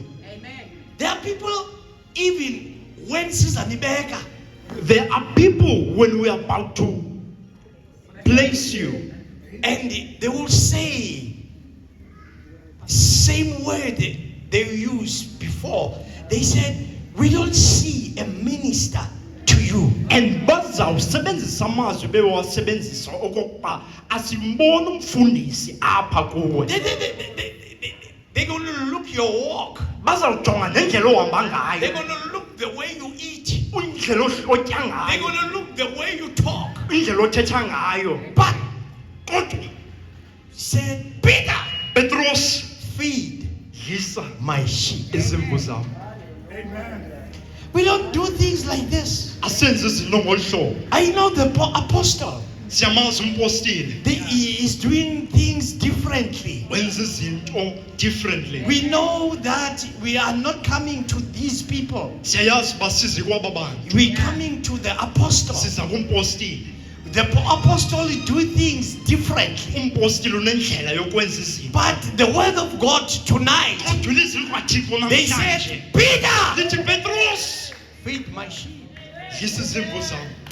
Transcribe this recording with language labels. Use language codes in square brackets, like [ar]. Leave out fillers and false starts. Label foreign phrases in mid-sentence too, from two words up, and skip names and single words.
[en] There are people even when sizanibeka. There are people when we are about to place you, And they will say same word they used before. They said, we don't see a minister to you. [xh] and bazawusebenzisa amazwi bewasebenzisa okokuba asimbona umfundisi apha kuwe. [en] They're going to look your walk. [xh] Bazawujonga nendlela ohamba [en] They're [xh] ngayo, [en] going to look the way you eat. [xh] indlela otya [en] They're [xh] ngayo, [en] going to look the way you talk. [xh] indlela othetha ngayo. [en] But [xh] Kodwa [en] said, Peter, [xh] Petros, [en] feed [xh] dlisa [en] my sheep. [xh] izimvu zami. [en] We don't do things like this. [xh] Asenze izinto ngolu hlobo. [en] I know the apostle. [xh] Siyamazi umpostile [en] He is doing things differently. [xh] wenza izinto differently. [en] We know that we are not coming to these people. [xh] Siyayazi uba sizi kwaba bantu, [en] We're coming to the apostle. [xh] siza kumpostile. [en] The apostle do things differently. [xh] Umpostile unendlela yokwenza izinto. [en] But the word of God tonight, [xh] Kodwa ilizwi likaThixo [en] they [xh] namhlanje [en] said, Peter, [xh] lithi Petros, [en] feed my sheep. [xh] dlisa izimvu zami.